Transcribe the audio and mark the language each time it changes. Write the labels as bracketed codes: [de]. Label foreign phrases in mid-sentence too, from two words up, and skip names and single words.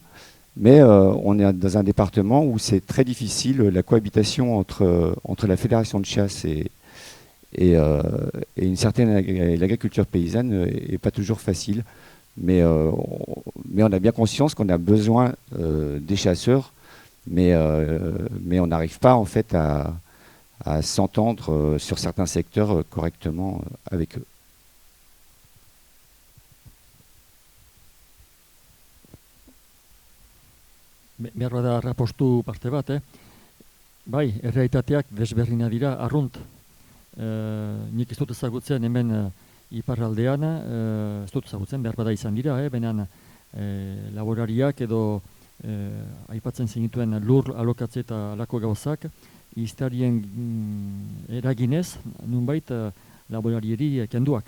[fr] mais on est dans un département où c'est très difficile la cohabitation entre la fédération de chasse et l'agriculture paysanne n'est pas toujours facile, mais on a bien conscience qu'on a besoin des chasseurs, mais on n'arrive pas en fait à s'entendre sur certains secteurs correctement avec eux. [eu] Behar bada arrapostu parte bat, Bai, errealitateak desberdina dira, arrunt. Nik ez dut ezagutzen hemen iparraldean, ez dut ezagutzen, behar bada izan dira, benan laborariak edo aipatzen zenituen lur alokatze eta alako gauzak, iztarien eraginez, nunbait laborarieri kenduak.